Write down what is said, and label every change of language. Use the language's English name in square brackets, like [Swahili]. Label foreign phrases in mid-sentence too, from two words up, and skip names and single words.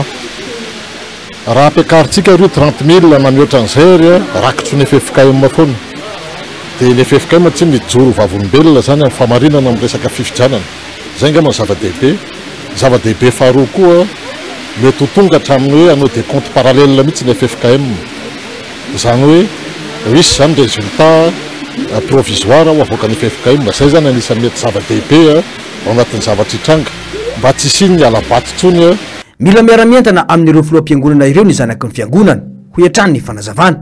[Malagasy] Raha ampiakaritsika ireo 30 000 na mihoatra an'izay rakotro ny FFKM foana. Dia ny FFKM tsy mijoro vavolombelona zany amin'ny famarinana amin'ny resaka fifidianana. Zay angamba ny zava-dehibe. Zava-dehibe faharoa koa mety ho tonga hatramin'ny hoe hanao [French] des comptes parallèles [Malagasy] mihitsy ny FFKM. Zany hoe misy zany [French] résultat provisoire [Malagasy] ho avoakan'ny FFKM. Zay zany anisany mety zava-dehibe ao anatin'ny zavatra hitranga mba tsy isiny ny alabato tsony. Mila miara-mientana amin'ireo filoham-piangonana ireo ny zanaky ny fiangonana ho hiatrany ny fanazavana.